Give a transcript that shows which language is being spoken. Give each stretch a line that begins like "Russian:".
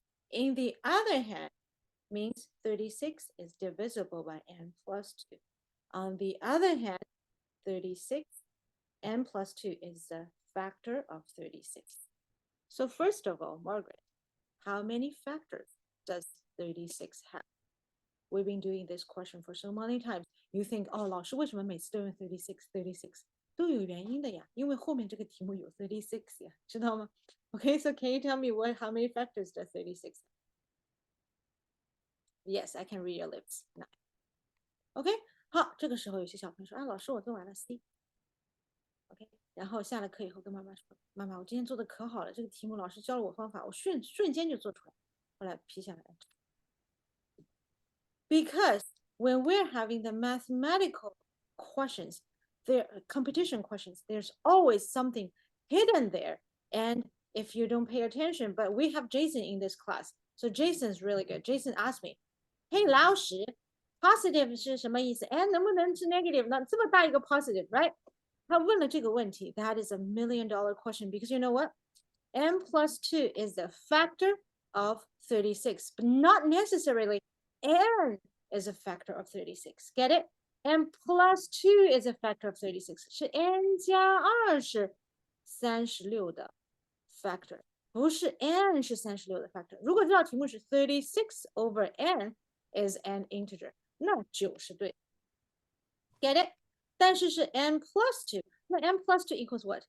English: In the other hand, means 36 is divisible by n plus 2. On the other hand, 36, n plus 2 is the factor of 36. So first of all, Margaret, how many factors does 36 have? We've been doing this question for so many times. You think,
Chinese: 哦，老师为什么每次都用 36 都有原因的呀，因为后面这个题目有 36 呀，知道吗？
English: Okay, so can you tell me how many factors does 36 have? Yes, I can read your lips. 9.
Chinese: OK, 好，这个时候有些小朋友说，啊，老师，我做完了 C。OK， 然后下了课以后跟妈妈说，妈妈，我今天做的可好了，这个题目老师教了我方法，我瞬间就做出来，后来批下来。
English: Because when we're having the mathematical questions, competition questions, there's always something hidden there. And if you don't pay attention, but we have Jason in this class. So Jason's really good. Jason asked me, hey,
Chinese: 老师
English: positive
Chinese: 是什么意思？哎，能不能是 negative 呢？这么大一个 positive, right? 他问了这个问题,
English: that is $1 million question because you know what? n plus 2 is the factor of 36, but not necessarily n is a factor of 36. Get it? n plus 2 is a factor of 36.
Chinese: 是 n 加2是36的
English: factor.
Chinese: 不是 n 是36的 factor。如果这道题目是36
English: over n is an integer，
Chinese: 那就是对。
English: Get it？
Chinese: 但是是
English: n plus 2，那 n plus 2 equals what?